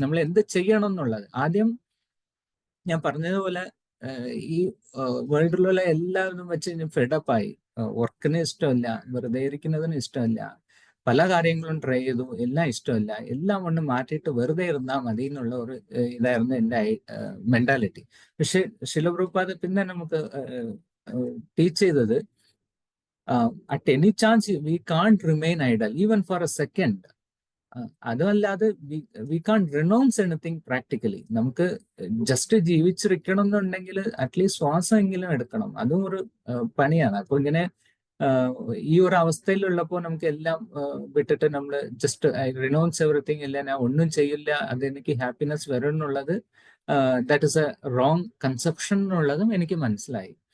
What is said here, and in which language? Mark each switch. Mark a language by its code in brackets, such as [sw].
[ml] നമ്മൾ എന്ത് ചെയ്യണം എന്നുള്ളത് ആദ്യം ഞാൻ പറഞ്ഞതുപോലെ ഈ വേൾഡിലുള്ള എല്ലാവരും വെച്ച് ഫെഡപ്പായി. വർക്കിന് ഇഷ്ടമല്ല, വെറുതെ ഇരിക്കുന്നതിന് ഇഷ്ടമല്ല, പല കാര്യങ്ങളും ട്രൈ ചെയ്തു, എല്ലാം ഇഷ്ടമല്ല, എല്ലാം കൊണ്ട് മാറ്റിയിട്ട് വെറുതെ ഇരുന്നാൽ മതി എന്നുള്ള ഒരു ഇതായിരുന്നു എൻ്റെ മെന്റാലിറ്റി. പക്ഷെ ശില പ്രഭുപാദ് പിന്നെ നമുക്ക് ടീച്ച് ചെയ്തത് [en] at any chance we can't remain idle even for a second. [ml] അതുമല്ലാതെ [en] We can renounce anything practically. [ml] നമുക്ക് ജസ്റ്റ് ജീവിച്ചിരിക്കണം എന്നുണ്ടെങ്കിൽ അറ്റ്ലീസ്റ്റ് ശ്വാസമെങ്കിലും എടുക്കണം, അതും ഒരു പണിയാണ്. അപ്പൊ ഇങ്ങനെ ഈ ഒരു അവസ്ഥയിലുള്ളപ്പോൾ നമുക്ക് എല്ലാം വിട്ടിട്ട് നമ്മൾ [en] just renounce everything, [ml] ഇല്ല ഞാൻ ഒന്നും ചെയ്യില്ല അതെനിക്ക് ഹാപ്പിനെസ് വരും എന്നുള്ളത് [en] that is a wrong conception [ml] എന്നുള്ളതും എനിക്ക് മനസ്സിലായി.